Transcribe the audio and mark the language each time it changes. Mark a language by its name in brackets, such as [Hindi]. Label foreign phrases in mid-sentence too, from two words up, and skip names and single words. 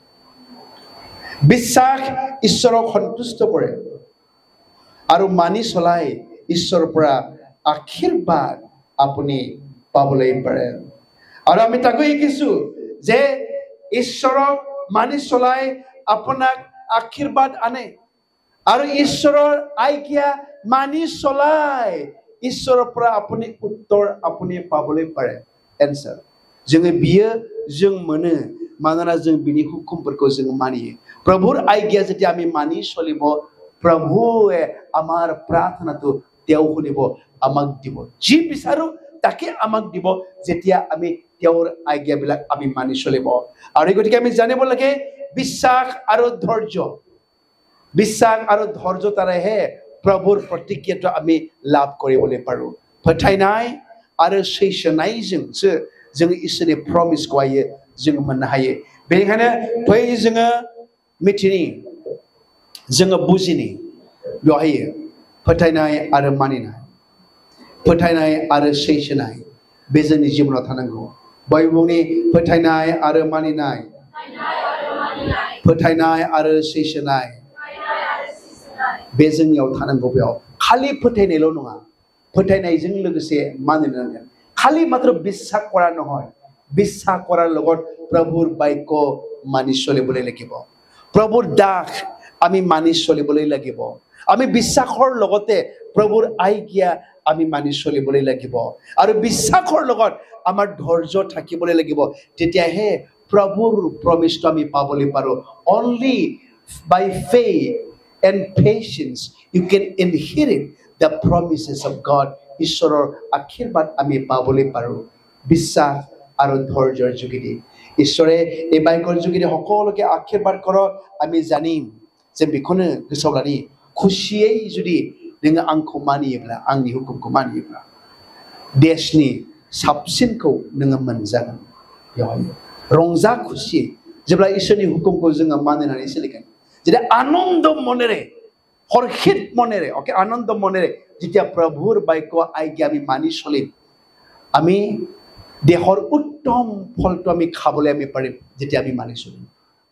[Assamese] বিশ্বাস ঈশ্বৰক সন্তুষ্ট কৰে আৰু মানি চলাই ঈশ্বৰৰ পৰা আশীৰ্বাদ আপুনি পাবলৈ পাৰে আৰু আমি তাকো শিকিছো যে ঈশ্বৰক মানি চলাই আপোনাক আশীৰ্বাদ আনে আৰু ঈশ্বৰৰ আজ্ঞা মানি চলাই ঈশ্বৰৰ পৰা আপুনি উত্তৰ আপুনি পাবলৈ পাৰে [Bodo] এনসাर जोङो बियो जों मोनो मानोना जों बिनि हुकुमफोरखौ जों मानियो [Assamese] প্ৰভুৰ आज्ञा যেতিয়া আমি মানি চলিব প্ৰভুৱে আমাৰ প্ৰাৰ্থনাটো তেওঁ শুনিব আমাক দিব যি বিচাৰো তাকে আমাক দিব যেতিয়া আমি তেওঁৰ আজ্ঞাবিলাক আমি মানি চলিব আৰু গতিকে আমি জানিব লাগে বিশ্বাস আৰু ধৈৰ্যতাৰেহে প্ৰভুৰ প্ৰতিজ্ঞাটো আমি লাভ কৰিবলৈ পাৰো [Bodo] फोथायनाय आरो सैसोनायजोंसो जों इसोरनि प्रमिसखौहाय जों मोननो हायो बेनिखायनो फै जोङो मिथिनि जोङो बुजिनि बेवहाय फोथायनाय आरो मानिनाय फोथायनाय आरो सैसोनाय बे जोंनि जिबनाव थानांगौ बयबोनि फोथायनाय आरो मानिनाय फोथायनाय आरो सैसोनाय बे जोंनियाव थानांगौ बेयाव खालि फोथायनायल' नङा फोथायनायजों लोगोसे मानिनांगोन खालि [Assamese] मात्र বিশ্বাস কৰা নহয় বিশ্বাস কৰাৰ লগত প্ৰভুৰ বাক্য মানি চলিবলৈ লাগিব প্ৰভুৰ দাস আমি মানি চলিবলৈ লাগিব আমি বিশ্বাসৰ লগতে প্ৰভুৰ আজ্ঞা আমি মানি চলিবলৈ লাগিব আৰু বিশ্বাসৰ লগত আমাৰ ধৈৰ্য থাকিবলৈ লাগিব তেতিয়াহে প্ৰভুৰ প্ৰমিছটো আমি পাবলৈ পাৰো [English] only by faith and patience you can inherit the promises of God [Assamese] ঈশ্বৰৰ আশীৰ্বাদ আমি পাবলৈ পাৰো বিশ্বাস আৰু ধৈৰ্যৰ যোগেদি ঈশ্বৰে এই বাইকৰ যোগেদি সকলোকে আশীৰ্বাদ কৰক আমি জানিম যে [Bodo] बेखौनो गोसोआव लानि खुसियै जुदि नोङो आंखौ मानियोब्ला आंनि हुकुमखौ मानियोब्ला देशनि साबसिनखौ नोङो मोनजागोन बेवहाय रंजा खुसि जेब्ला इसोरनि हुकुमखौ जोङो मानिनानै सोलिगोन जेरै आनन्द मनेरे हरखित मनेरे ओके आनन्द मनेरे [Assamese] যেতিয়া প্ৰভুৰ বাক্য আজ্ঞা আমি মানি চলিম আমি দেহৰ উত্তম ফলটো আমি খাবলৈ আমি পাৰিম যেতিয়া আমি মানি চলিম